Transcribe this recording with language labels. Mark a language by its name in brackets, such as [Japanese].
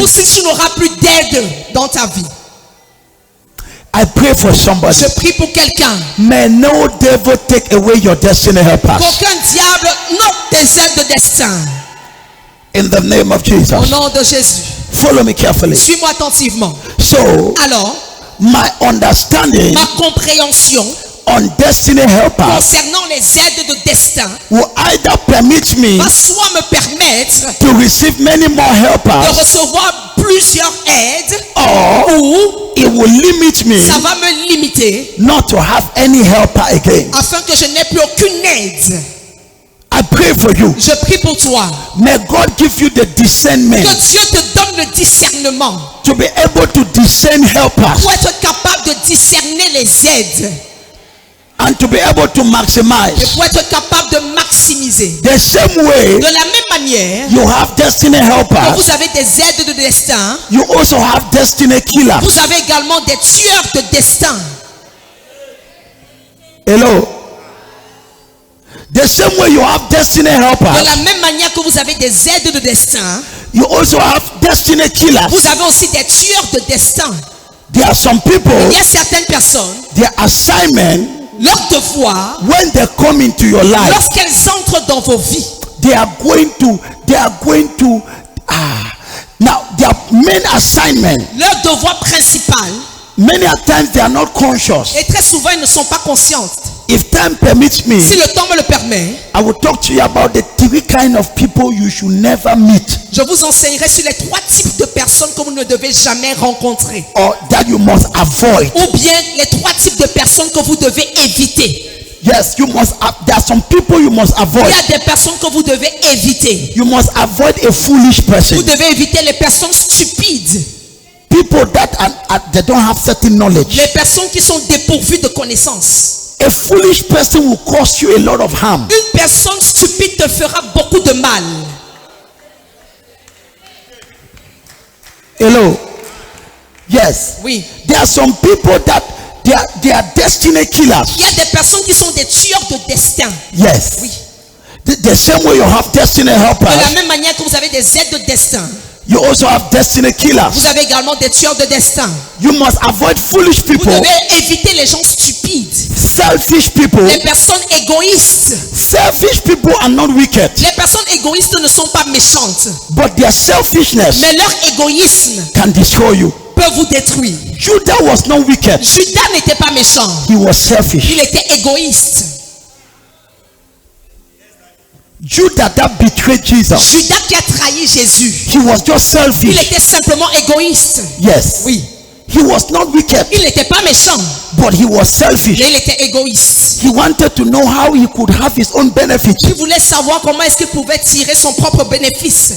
[French] ou si tu n'auras plus d'aide dans ta vie. [English] I pray for somebody. [French] Je prie pour quelqu'un. [English] May no devil take away your destiny helpers. [French] Qu'aucun diable n'ôte tes aides de destin. [English] In the name of [French] Au [English] Jesus. [French] nom de Jésus. [English] Follow me carefully. [French] Suis-moi attentivement. [English] So, [French] Alors, [English] my understanding [French] ma compréhension [English] on destiny helpers [French] concernant les aides de destin [English] will either permit me [French] va soit me permettre [English] to receive many more [French] de [English] helpers [French] recevoir plusieurs aides [English] or [French] ou [English] it will limit me [French] ça va me limiter [English] not to have any helper again. [French] afin que je n'ai plus aucune aide. [English] I pray for you. [French] Je prie pour toi. [English] May God give you the discernment [French] Que Dieu te donne le discernement [English] to be able to discern helpers [French] pour être capable de discerner les aides [English] and to be able to [French] et [English] maximize. [French] pour être capable de maximiser. [English] The same way [French] De la même manière [English] you have destiny [French] que [English] helpers, [French] vous avez des aides de destin, [English] you also have destiny killers. [French] vous avez également des tueurs de destin. [English] Hello. The same way you have destiny [French] De [English] helpers, [French] la même manière que vous avez des aides de destin, [English] you also have destiny killers. [French] vous avez aussi des tueurs de destin. [English] There are some people, [French] Il y a certaines personnes, [English] their assignment, [French] leur devoir, [English] when they come into your life, [French] lorsqu'elles entrent dans vos vies, [English] they are going to now their main assignment, [French] leur devoir principal, [English] many a times they are not conscious. [French] et très souvent ils ne sont pas conscientes. [English] If time permits me, [French] Si le temps me le permet, [English] I will talk to you about the three kind of people you should never meet [French] je vous enseignerai sur les 3 types de personnes que vous ne devez jamais rencontrer. [English] or that you must avoid. [French] Ou bien les 3 types de personnes que vous devez éviter. [English] Yes, you must. There are some people you must [French] Il [English] avoid. [French] y a des personnes que vous devez éviter. [English] You must avoid a foolish person. [French] Vous devez éviter les personnes stupides. [English] People that they don't have certain knowledge. [French] Les personnes qui sont dépourvues de connaissances. [English] A foolish person will cause you a lot of harm. [French] Une personne stupide te fera beaucoup de mal. [English] Hello. Yes. [French] Oui. [English] There are some people that they are destiny killers. [French] Il y a des personnes qui sont des tueurs de destin. [English] Yes. [French] Oui. [English] The same way you have destiny [French] De la [English] helpers, [French] même manière que vous avez des aides de destin, [English] you also have destiny killers. [French] vous avez également des tueurs de destin. [English] You must avoid foolish [French] Vous [English] people, [French] devez éviter les gens stupides, [English] selfish people. [French] les personnes égoïstes. [English] Selfish people are not wicked, [French] Les personnes égoïstes ne sont pas méchantes, [English] but their selfishness [French] mais leur égoïsme [English] can destroy you. [French] peut vous détruire. [English] Judah was not wicked. [French] Judas n'était pas méchant, [English] He was selfish. [French] il était égoïste. [English] Judah that betrayed Jesus, [French] Judas qui a trahi Jésus, [English] he was just [French] il [English] selfish. [French] était simplement égoïste. [English] Yes. [French] Oui, [English] He was not wicked, [French] il n'était pas méchant, [English] but he was selfish. [French] mais il était égoïste. [English] He wanted to know how he could have his own benefit. [French] Il voulait savoir comment est-ce qu'il pouvait tirer son propre bénéfice.